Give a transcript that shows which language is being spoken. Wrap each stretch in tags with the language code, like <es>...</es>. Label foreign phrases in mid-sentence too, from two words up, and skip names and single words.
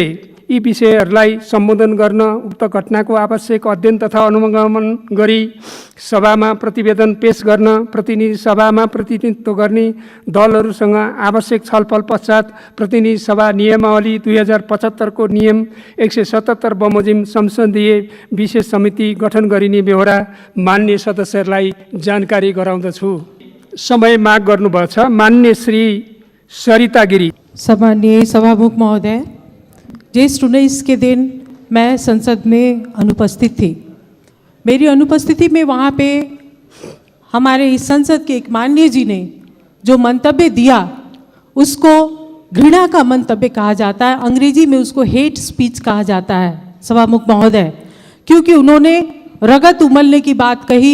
<ne>यसैले यी विषयहरूलाई सम्बोधन गर्न उक्त घटनाको आवश्यक अध्ययन तथा अनुगमन गरी सभामा प्रतिवेदन पेश गर्न, प्रतिनिधि सभामा प्रतिनिधित्व गर्ने दलहरूसँग आवश्यक छलफल पश्चात प्रतिनिधि सभा नियमावली 2075 को नियम 177 बमोजिम संसदीय विशेष समिति गठन गरिने बेहोरा मान्य सदस्यहरूलाई जानकारी गराउँदछु। समय माग गर्नुभएको छ। मान्य श्री सरिता गिरी।</ne> <hi>सम्माननीय सभामुख महोदय, ज्येष्ठ 19 के दिन मैं संसद में अनुपस्थित थी। मेरी अनुपस्थिति में वहाँ पे हमारे इस संसद के एक माननीय जी ने जो मंतव्य दिया उसको घृणा का मंतव्य कहा जाता है, अंग्रेजी में उसको</hi> <en>hate speech</en> <hi>कहा जाता है सभामुख महोदय, क्योंकि उन्होंने रगत उमलने की बात कही।</hi>